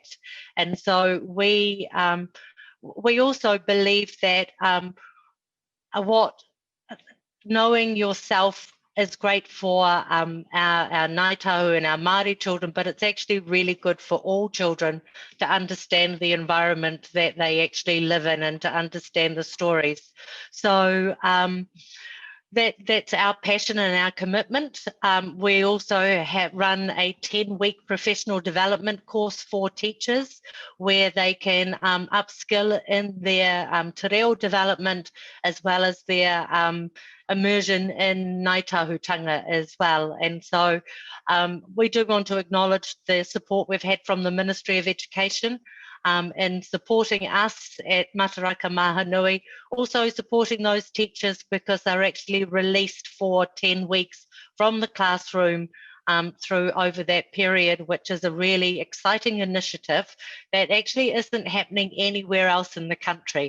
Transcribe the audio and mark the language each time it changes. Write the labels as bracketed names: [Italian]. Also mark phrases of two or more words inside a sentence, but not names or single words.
[English] And so we also believe that knowing yourself is great for our Ngāi Tahu and our Māori children, but it's actually really good for all children to understand the environment that they actually live in and to understand the stories. So that's our passion and our commitment. We also have run a 10-week professional development course for teachers, where they can upskill in their [Māori] te reo [English] development, as well as their immersion in Ngāi Tahutanga as well. And so we do want to acknowledge the support we've had from the Ministry of Education in supporting us at Mataraka Mahanui, also supporting those teachers because they're actually released for 10 weeks from the classroom through over that period, which is a really exciting initiative that actually isn't happening anywhere else in the country.